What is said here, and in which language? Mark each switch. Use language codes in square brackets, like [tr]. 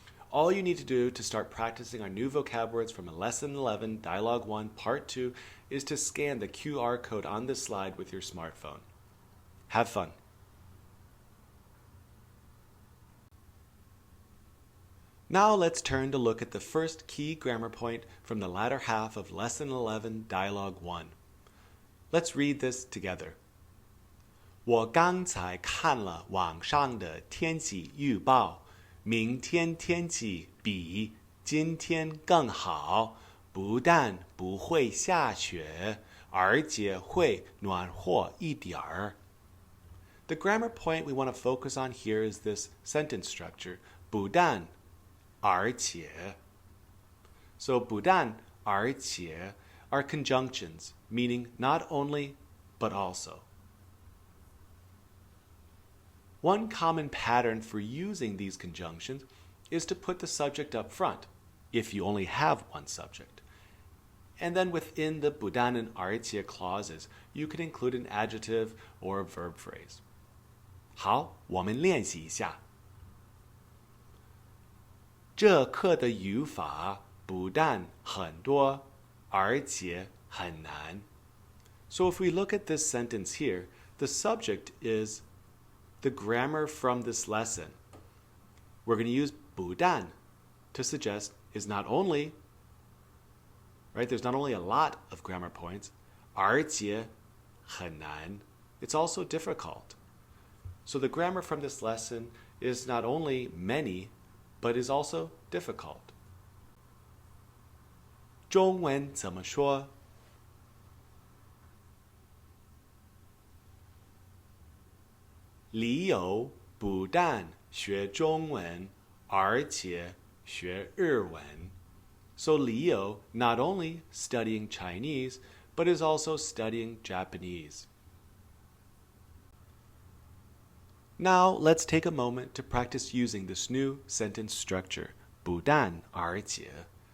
[en] All you need to do to start practicing our new vocab words from Lesson 11, Dialogue 1, Part 2 is to scan the QR code on this slide with your smartphone. Have fun. Now let's turn to look at the first key grammar point from the latter half of Lesson 11, Dialogue 1. Let's read this together. [zh] 我刚才看了网上的天气预报，明天天气比今天更好，不但不会下雪，而且会暖和一点儿。 [en] The grammar point we want to focus on here is this sentence structure, 不但而且. So 不但而且 are conjunctions, meaning not only, but also. One common pattern for using these conjunctions is to put the subject up front, if you only have one subject. And then within the 不但 and 而且 clauses, you can include an adjective or a verb phrase. [zh] 好，我们练习一下。这课的语法不但很多，而且很难。 [en] So if we look at this sentence here, the subject is the grammar from this lesson. We're going to use 不但 to suggest is not only, right? There's not only a lot of grammar points, [zh] 而且很难. [en] It's also difficult. So the grammar from this lesson is not only many, but is also difficult. [zh] 中文怎么说？李友不但学中文，而且学日文。 [en] So Leo not only studying Chinese, but is also studying Japanese. Now let's take a moment to practice using this new sentence structure, 不但而且.